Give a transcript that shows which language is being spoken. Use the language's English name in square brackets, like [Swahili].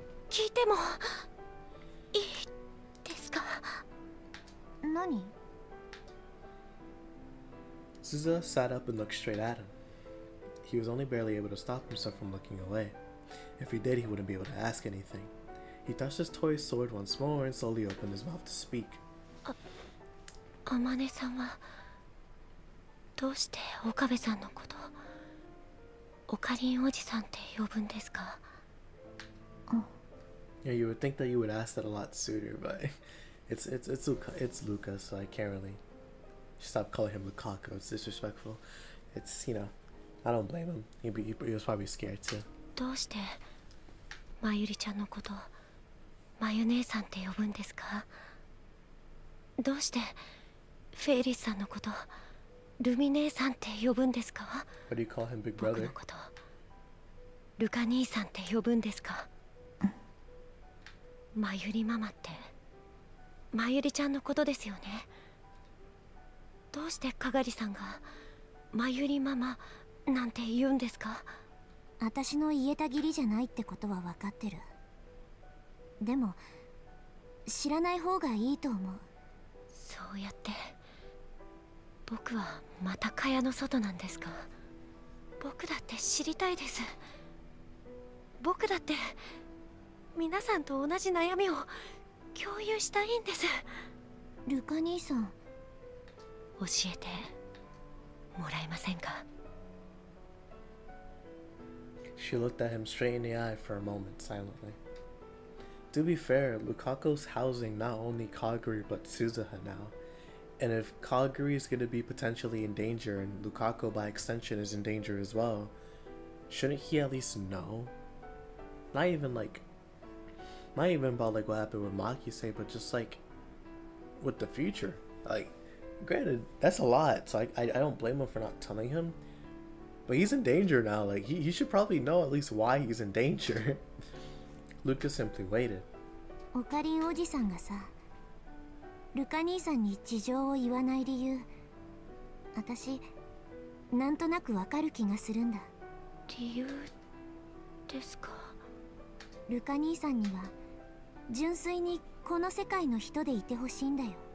[Japanese] 聞いてもいいですか？何？ [English] Suzuha sat up and looked straight at him. He was only barely able to stop himself from looking away. If he did, he wouldn't be able to ask anything. He touched his toy sword once more and slowly opened his mouth to speak. [Japanese] あまねさんはどうして岡部さんのことオカリンおじさんって呼ぶんですか？ [English] Yeah, you would think that you would ask that a lot sooner, but it's Lucas, so I can't really stop calling him Lukaku. It's disrespectful. It's, you know, I don't blame him. He was probably scared too. [Japanese] どうしてまゆりちゃんのことまゆ姉さんって呼ぶんですか？どうしてフェイリスさんのことルミ姉さんって呼ぶんですか？ [English] What do you call him, Big [Japanese] 僕 [English] Brother? [Japanese] のことルカ兄さんって呼ぶんですか？まゆりママってまゆりちゃんのことですよね。どうしてかがりさんがまゆりママなんて言うんですか？私の言えた義理じゃないってことは分かってる。でも知らない方がいいと思う。そうやって僕はまた蚊帳の外なんですか？僕だって知りたいです。僕だって皆さんと同じ悩みを共有したいんです。ルカ兄さん、教えてもらえませんか？ [English] She looked at him straight in the eye for a moment, silently. To be fair, Lukaku's housing not only Kagari but Suzuha now. And if Kagari is going to be potentially in danger and Lukaku by extension is in danger as well, shouldn't he at least know? Not even about like what happened with Makise, but just like with the future. Like, granted, that's a lot, so I don't blame him for not telling him. But he's in danger now. Like, he should probably know at least why he's in danger. Lucas simply waited. [Japanese] オカリンおじさんがさ、ルカ兄さんに事情を言わない理由、私なんとなくわかる気がするんだ。理由ですか？ルカ兄さんには純粋にこの世界の人でいてほしいんだよ。